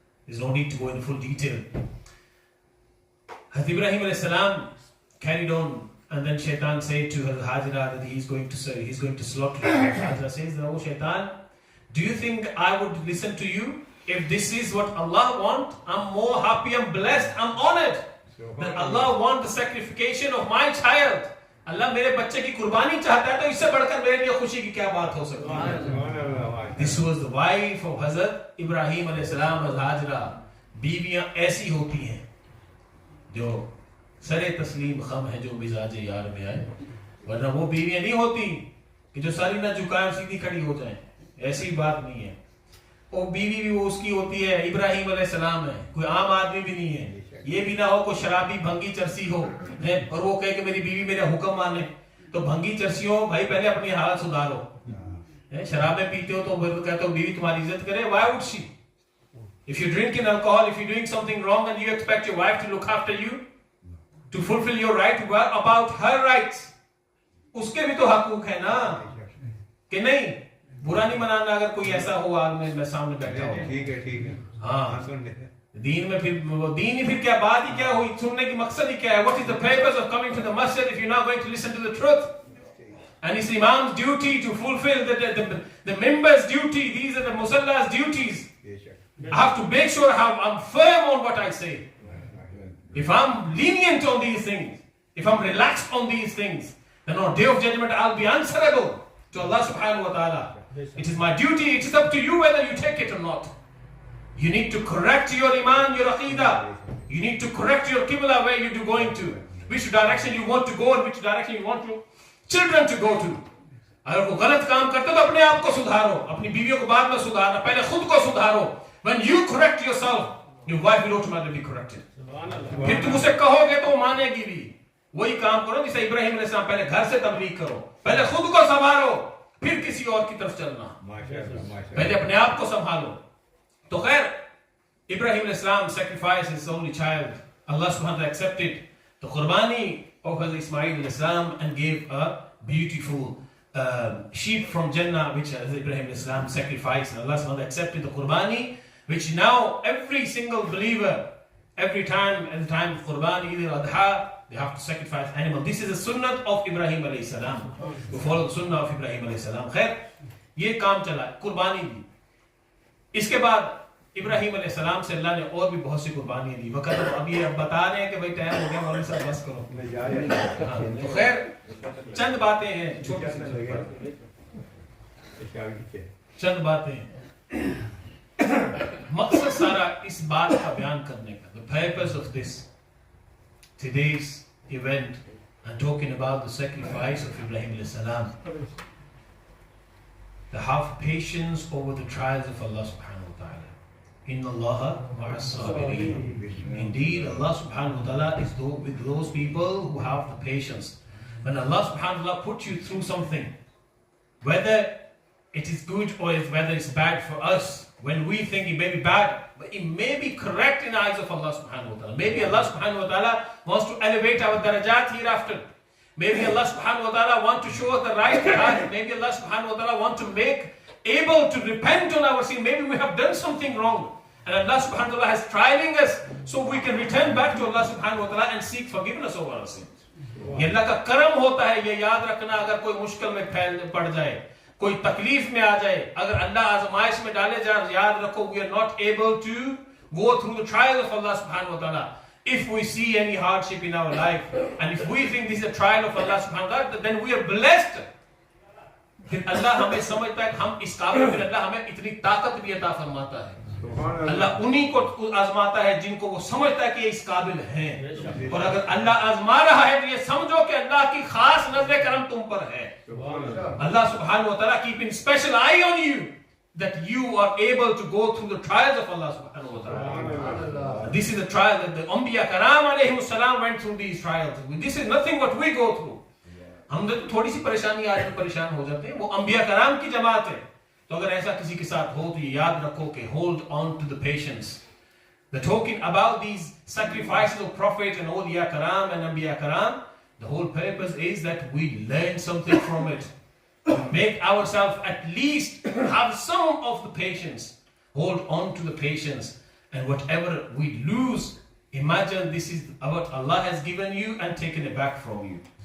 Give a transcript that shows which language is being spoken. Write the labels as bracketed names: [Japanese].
[English] There's no need to go into full detail. Hazrat Ibrahim alayhi salam carried on, and then Shaitan said to Hazrat Hajra that he's going to slaughter you. Hajra says, "Oh Shaitan, do you think I would listen to you? If this is what Allah wants, I'm more happy, I'm blessed, I'm honored that Allah wants the sacrification of my child. [Hindi] Allah मेरे बच्चे की कुर्बानी चाहता है तो इससे बढ़कर मेरे लिए खुशी की क्या बात हो सकती है." [English] This was the wife of Hazrat Ibrahim alayhi salam, Hajra. [Hindi] बीवियां ऐसी होती हैं जो सरे तस्लीम खम है, जो मिजाज यार में आए. वरना वो बीवियां नहीं होती कि जो सारी ना झुकाए सीधी खड़ी हो जाए. ऐसी बात नहीं है. और बीवी भी वो उसकी होती है, इब्राहिम अलैहिस्सलाम है, कोई आम आदमी भी नहीं है. ये भी ना हो कोई शराबी भंगी चरसी हो है और वो कहे कि मेरी बीवी मेरा हुक्म माने. तो भंगी चरसियों भाई पहले अपनी हालत सुधारो. शराबें पीते हो तो कहते हो बीवी तुम्हारी इज्जत करे. [English] Why would she? If you're drinking alcohol, if you're doing something wrong and you expect your wife to look after you, to fulfill your right, what about her rights? [Hindi] उसके भी तो हकूक है ना कि नहीं? बुरा नहीं मनाना अगर कोई ऐसा हो आदमी मैं सामने बैठा हूँ. ठीक है हाँ दीन में फिर दीन ही फिर क्या बात ही क्या हुई? सुनने की मकसद ही क्या है? [English] What is the purpose of coming to the masjid if you're not going to listen to the truth? And it's Imam's duty to fulfill the members' duty. These are the Musalla's duties. I have to make sure I'm firm on what I say. If I'm lenient on these things, if I'm relaxed on these things, then on Day of Judgment I'll be answerable to Allah subhanahu wa ta'ala. It is my duty, it is up to you whether you take it or not. You need to correct your iman, your aqidah. You need to correct your qibla, where you're going to, which direction you want to go and which direction you want your children to go to. [Hindi] अगर वो गलत काम करते हो तो अपने आप को सुधारो, अपनी बीवियों को बाद में सुधारना, पहले खुद को सुधारो. [English] When you correct yourself, your wife will automatically be corrected. [Hindi] फिर तुम उसे कहोगे तो वो मानेगी भी. वही काम करो जिसे इब्राहिम अलैहिस्सलाम, पहले घर से तबलीग करो, पहले खुद को संभालो, फिर किसी और की तरफ चलना. पहले अपने आप को संभालो. तो खैर [English] इब्राहिम अलैहिस्सलाम sacrificed his only child. Allah subhanahu wa ta'ala accepted the qurbani of Hazrat Ismail अलैहिस्सलाम and gave a beautiful sheep from Jannah which Hazrat Ibrahim अलैहिस्सलाम sacrificed. And Allah subhanahu wa ta'ala accepted the qurbani, which now every single believer, every time at the time of qurbani, either adha, they have to sacrifice animal. This is the sunnah of Ibrahim alayhi salam. To follow the sunnah of Ibrahim alayhi salam. [Hindi] खैर ये काम चला कुर्बानी दी. इसके बाद इब्राहिम अलैहि सलाम से अल्लाह ने और भी बहुत सी कुर्बानियां दी. वक्त अब ये बता रहे हैं कि भाई टाइम हो गया, मौलवी साहब बस करो. तो खैर चंद बातें हैं, छोटी सी चंद बातें. मकसद सारा इस बात का बयान करने का, [English] the purpose of this today's event and talking about the sacrifice of Ibrahim alayhi salam, to have patience over the trials of Allah subhanahu wa ta'ala. Inna Allaha ma'as sabirin. Indeed, Allah subhanahu wa ta'ala is with those people who have the patience. When Allah subhanahu wa ta'ala puts you through something, whether it is good or whether it's bad for us, when we think it may be bad, but it may be correct in the eyes of Allah subhanahu wa ta'ala. Maybe Allah subhanahu wa ta'ala wants to elevate our darajat hereafter. Maybe Allah subhanahu wa ta'ala wants to show us the right path. Maybe Allah subhanahu wa ta'ala wants to make able to repent on our sin. Maybe we have done something wrong, and Allah subhanahu wa ta'ala has trying us so we can return back to Allah subhanahu wa ta'ala and seek forgiveness over our sins. [Hindi] ये अल्लाह का करम होता है. ये याद रखना, अगर कोई मुश्किल में पड़ जाए, कोई तकलीफ में आ जाए, अगर अल्लाह आजमाइश में डाले जाए, याद रखो, [English] we are not able to go through the trial of Allah subhanahu wa ta'ala. If we see any hardship in our life, and if we think this is a trial of Allah subhanahu wa ta'ala, then we are blessed. [Hindi] फिर अल्लाह हमें समझता है हम इस काबिल, फिर अल्लाह हमें इतनी ताकत भी अता फरमाता है. अल्लाह उन्हीं को आजमाता है जिनको वो समझता है कि ये इस काबिल हैं. और अगर अल्लाह आजमा रहा है तो ये समझो कि अल्लाह की खास नजर करम तुम पर है. [English] Allah subhanahu wa ta'ala keeping special eye on you, that you are able to go through the trials of Allah subhanahu wa ta'ala. This is the trial that the Anbiya Karam alayhi salam went through these trials. This is nothing what we go through. [Hindi] हम तो थोड़ी सी परेशानी आज में परेशान हो जाते हैं, वो अंबिया कराम की जमात है. तो अगर ऐसा किसी के साथ हो तो ये याद रखो कि [English] hold on to the patience. The talking about these sacrifices of Prophet and Awliya Karam and Anbiya Karam, the whole purpose is that we learn something from it. Make ourselves at least have some of the patience. Hold on to the patience. And whatever we lose, imagine this is what Allah has given you and taken it back from you.